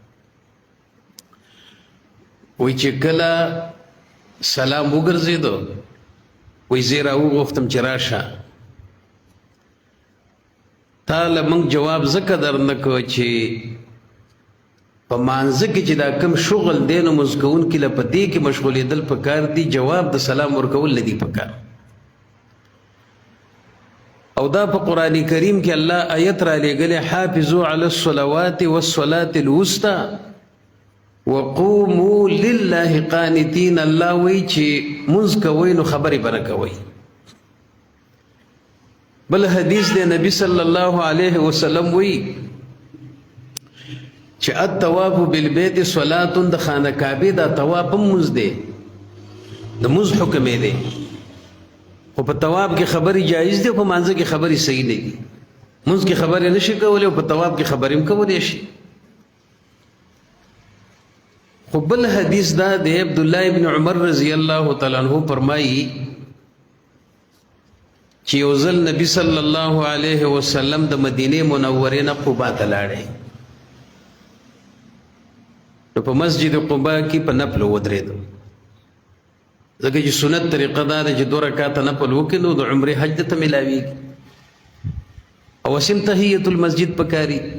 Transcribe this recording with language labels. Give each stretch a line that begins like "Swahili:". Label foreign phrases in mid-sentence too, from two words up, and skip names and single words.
Pashto: وی چې کله سلام وګرځېدو وی زه راوغوښتم چې راشه تا له موږ جواب ځکه درنه که چې په مانځه کې چې دا کم شغل دی نو مونځ کوونکي له په دې کې مشغولېدل پکار دي، جواب د سلام ورکول نه دي پکار. او دا په قرآن کریم کې الله آیت را لېږلی
Arabic: حافظوا علی الصلوات والصلاة الوسطى وقوموا لله قانتین.
Pashto: الله وایي چې مونځ کوئ نو خبرې به نه کوئ. بل حدیث دی نبی
Arabic: صلی الله علیه وسلم
Pashto: وایي چې
Arabic: الطواف بالبیت صلاة،
Pashto: د خانه کعبې دا طواف هم مونځ دی، د مونځ حکم یې دی. خو په طواف کې خبرې جایز دي، په مانځه کې خبرې صحیح نه دي. مونځ کې خبرې نشي کولی او په طواف کې خبرې هم کولی شي. خو بل حدیث دا دی عبدالله ابن عمر
Arabic: رضی الله تعالی عنہ
Pashto: فرمایي چې یو ځل نبی
Arabic: صلی الله علیه وسلم
Pashto: د مدینه منورې نه قبا ته لاړی، نو په مسجد قبا کې په نفل ودرېدو، ځکه چې سنت طریقه دا ده چې 2 رکعاته نفل وکړي نو د عمرې حج ته ملاویږي او اسیم
Arabic: تحیت المسجد
Pashto: پکاري.